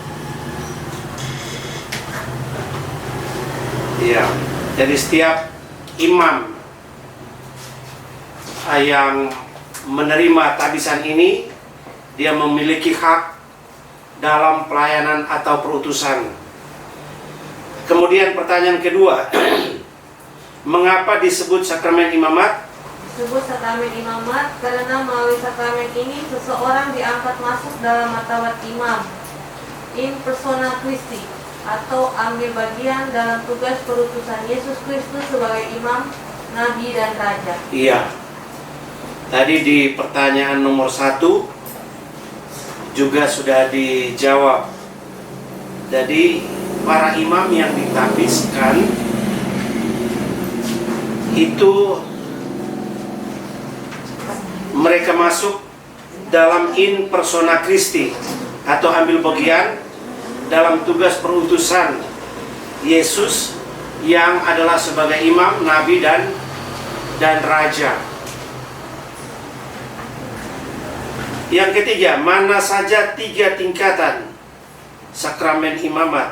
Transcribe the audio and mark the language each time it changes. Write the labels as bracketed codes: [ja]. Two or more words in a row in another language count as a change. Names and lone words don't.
[id] Ya, jadi setiap imam yang menerima tahbisan ini, dia memiliki hak dalam pelayanan atau perutusan. Kemudian pertanyaan kedua, mengapa disebut sakramen imamat? Disebut sakramen imamat karena melalui sakramen ini seseorang diangkat masuk dalam martabat imam, [la] in persona Christi, [id] atau ambil bagian dalam tugas perutusan Yesus Kristus sebagai imam, nabi, dan raja. Iya. Tadi di pertanyaan nomor 1 juga sudah dijawab. Jadi para imam yang ditahbiskan itu mereka masuk dalam [la] in persona Christi [id] atau ambil bagian dalam tugas perutusan Yesus yang adalah sebagai imam, nabi, dan raja. Yang ketiga, mana saja 3 tingkatan sakramen imamat?